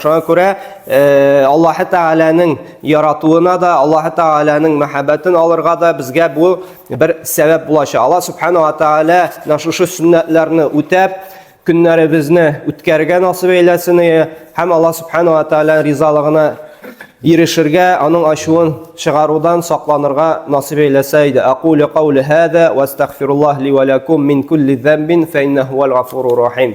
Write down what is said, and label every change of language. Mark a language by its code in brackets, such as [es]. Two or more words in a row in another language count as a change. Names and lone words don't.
[tt] Шуңа күрә Аллаһ Тәгаләнең яратуына да, Аллаһ Тәгаләнең мәхәббәтен алырга да безгә бу бер сәбәп булачак. Аллаһ [ar] سبحانه وتعالى [tt] шушы сүннәтләрне үтәп, көннәребезне үткәргән насыйп әйләсен һәм Аллаһ [ar] سبحانه وتعالى [tt] ризалыгына ирешергә, аның ачуын чыгарудан сакланырга насыйп әйләсә иде. [ar] أقول قولي هذا وأستغفر الله لي ولكم من كل ذنب فإنه هو الغفور الرحيم.